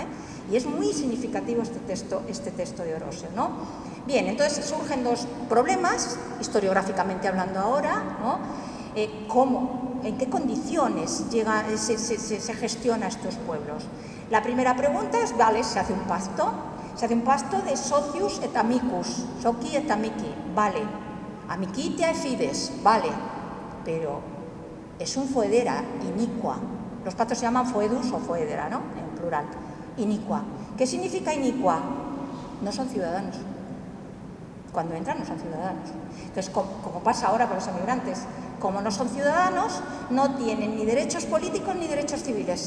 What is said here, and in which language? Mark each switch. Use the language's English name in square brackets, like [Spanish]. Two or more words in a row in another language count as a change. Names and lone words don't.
[Spanish] Y es muy significativo este texto de Orosio, ¿no? Bien, entonces surgen dos problemas, historiográficamente hablando ahora, ¿no? ¿Cómo? ¿En qué condiciones se gestiona estos pueblos? La primera pregunta es, vale, se hace un pacto de [Latin] socius et amicus, soci et amici, [Spanish] vale, [Latin] amicitia et fides, [Spanish] vale, pero es un foedera, inicua. Los pactos se llaman foedus o foedera, ¿no? En plural, inicua. ¿Qué significa inicua? No son ciudadanos. Cuando entran no son ciudadanos. Entonces, como pasa ahora con los emigrantes, como no son ciudadanos, no tienen ni derechos políticos ni derechos civiles.